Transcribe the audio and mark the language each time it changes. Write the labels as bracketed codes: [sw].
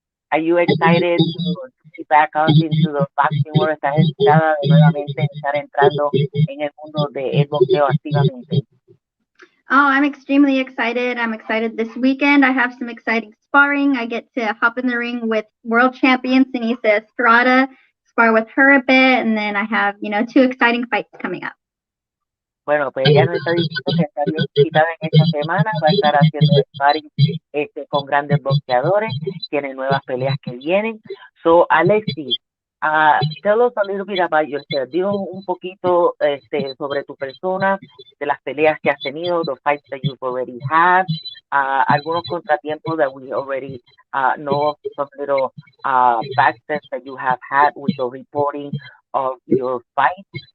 [en] Are you excited to be back out into the boxing world? [es] ¿Estás excitada de nuevamente estar entrando en el mundo del boxeo activamente? [en] Oh, I'm extremely excited. I'm excited this weekend. I have some exciting sparring. I get to hop in the ring with world champion Sinisa Estrada, spar with her a bit, and then I have, two exciting fights coming up. [es] Bueno, pues ella nos está diciendo que está bien excitada en esta semana, va a estar haciendo sparring con grandes boxeadores, tiene nuevas peleas que vienen. [en] So, Alexis, tell us a little bit about yourself. [es] Digo un poquito sobre tu persona, de las peleas que has tenido, [en] the fights that you've already had, [es] algunos contratiempos [en] that we already know, some little backsteps that you have had with the reporting of your fight.